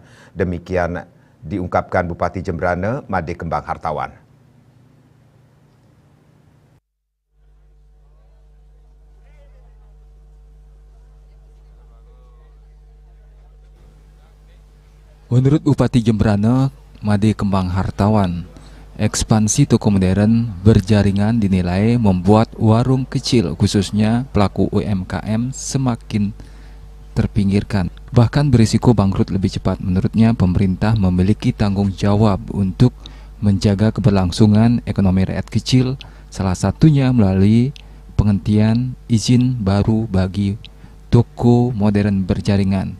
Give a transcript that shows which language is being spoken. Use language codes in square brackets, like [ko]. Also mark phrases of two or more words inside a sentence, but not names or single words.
[id] Demikian diungkapkan Bupati Jembrana, Made Kembang Hartawan. Menurut Bupati Jembrana, Made Kembang Hartawan, ekspansi toko modern berjaringan dinilai membuat warung kecil khususnya pelaku UMKM semakin terpinggirkan, bahkan berisiko bangkrut lebih cepat. Menurutnya, pemerintah memiliki tanggung jawab untuk menjaga keberlangsungan ekonomi rakyat kecil, salah satunya melalui penghentian izin baru bagi toko modern berjaringan.